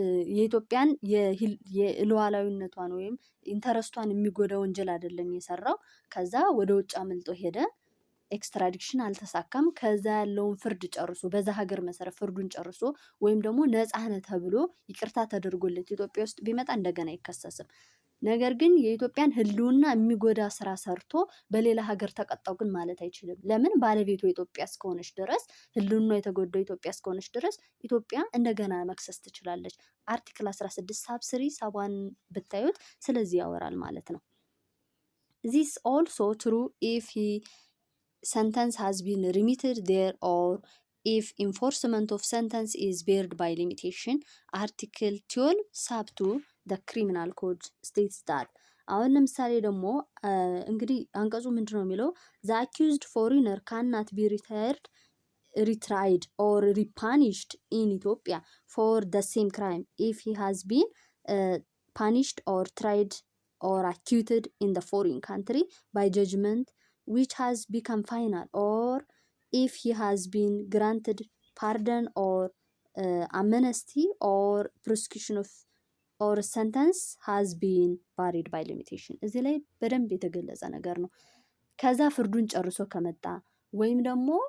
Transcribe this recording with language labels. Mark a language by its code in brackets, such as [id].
[am] የኢትዮጵያን የሉዓላዊነቷን ወይም ኢንተረስቷን የሚጎዳ ወንጀል አይደለም የሰራው። ከዛ ወደ ውጭ አምልጦ ሄደ፣ ኤክስትራዲክሽን አልተሳካም። ከዛ ያለውን ፍርድ ጨርሶ በዛ ሀገር መሰረት ፍርዱን ጨርሶ ወይም ደግሞ ነፃ ነህ ተብሎ ይቅርታ ተደርጎለት ኢትዮጵያ ውስጥ ቢመጣ እንደገና አይከሰስም። ነገር ግን የኢትዮጵያን ህልውና የሚጎዳ ስራ ሰርቶ በሌላ ሀገር ተቀጣው ግን ማለት አይችልም። ለምን? ባለቤቱ ኢትዮጵያ እስከሆነች ድረስ ህልውና የተጎዳው ኢትዮጵያ እስከሆነች ድረስ ኢትዮጵያ እንደገና መክሰስ ትችላለች። አርቲክል 16 ሳብስሪ ሳቧን ብታዩት ስለዚህ ያወራል ማለት ነው። [en] This also true if he sentence has been remitted there or if enforcement of sentence is barred by limitation. Article 12 sub 2 the criminal code states that [am] አሁን ለምሳሌ ደግሞ እንግዲህ አንቀጹ ምንድን ነው የሚለው? [en] ዘ አኪውዝድ ፎሪነር ካናት ቢ retried or repunished in Ethiopia for the same crime if he has been punished or tried or acquitted in the foreign country by judgment which has become final, or if he has been granted pardon or amnesty or prosecution of or sentence has been varied by limitation። [am] እዚህ ላይ በደንብ የተገለጸ ነገር ነው። ከዛ ፍርዱን ጨርሶ ከመጣ ወይም ደግሞ